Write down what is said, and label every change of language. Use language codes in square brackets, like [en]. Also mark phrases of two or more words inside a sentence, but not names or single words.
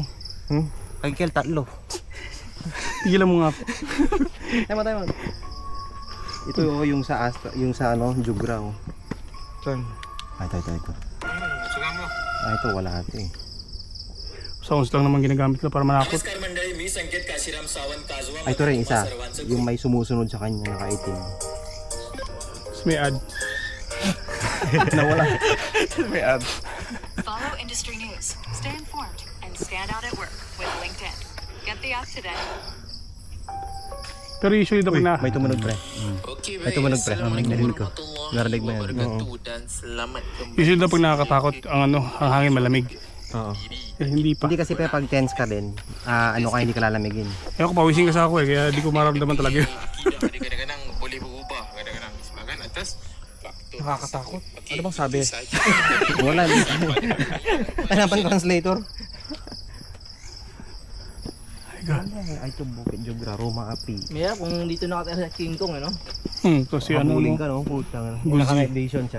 [tl] Kagkel, 3. Tigilan mo nga po. Tayo mo. Ito yung sa Astra, yung sa ano, Jugra. Oh. Saan? Ay, ito. Suka mo. Ay, ito, wala ito eh. Sounds lang naman ginagamit ko para manakot. [mr] नमस्कार मंडळी मी संकेत काशीराम सावंत काजवा [tl] Ay, ito rin isa. Yung may sumusunod sa kanya, naka-18. Tapos may ad. Nawala. May ad. [en] Follow industry news, stay informed, and stand out at work with LinkedIn. Get the app today. [tl] Pero usually daw na May tumunog, pre. Oke May tumunog, pre. Narinig ko. Narinig mo yan. [ms] wabarakatuh dan selamat kembali. [tl] usually daw pag nakakatakot ang ano, ang hangin malamig. Oo. Eh, hindi pa. Hindi kasi pre, pag tense ka din, ano ka, hindi ka lalamigin. Eh ako pawisin kasi ako eh, kaya di ko maramdaman talaga yun. [ms] Akidah ni kadang-kadang boleh berubah, kadang-kadang disebabkan atas faktor [tl] Nakakatakot. Ano bang sabi? Wala. Hanapan translator. Ay God. Ay, ito, Bukit Jugra, Roma Api. Maya, kung dito nakatira sa King Kong, ano? To si ano, Kamuling no? ka, no? Putang. Godzilla. Naka-night vision siya.